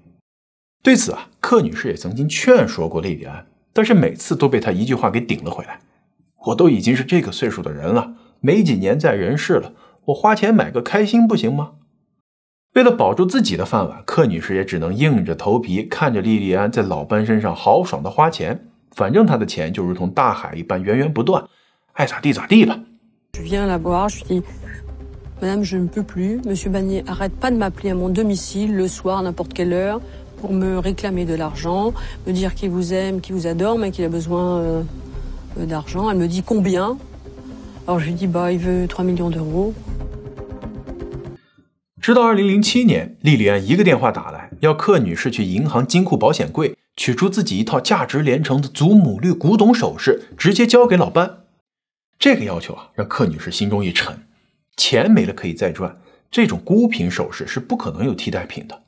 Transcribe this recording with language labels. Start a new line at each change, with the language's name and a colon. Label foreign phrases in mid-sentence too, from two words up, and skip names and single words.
Chinese: 对此啊，柯女士也曾经劝说过莉莉安，但是每次都被她一句话给顶了回来：我都已经是这个岁数的人了， 没几年在人世了，我花钱买个开心不行吗？为了保住自己的饭碗，柯女士也只能硬着头皮看着莉莉安在老班身上豪爽的花钱，反正她的钱就如同大海一般源源不断，爱咋地咋地吧。
French: Je viens la voir, je dis Madame, je ne peux plus. Monsieur Bagné, arrête pas de m'appeler à mon domicile le soir, n'importe quelle heure, pour me réclamer de l'argent, me dire qu'il vous aime, qu'il vous adore, mais qu'il a besoin d'argent. Elle me dit combien? Alors je lui dis il veut 3 millions d'euros.
Chinese: 直到2007年，莉莉安一个电话打来，要柯女士去银行金库保险柜取出自己一套价值连城的祖母绿古董首饰，直接交给老班。这个要求让柯女士心中一沉，钱没了可以再赚，这种孤品首饰是不可能有替代品的。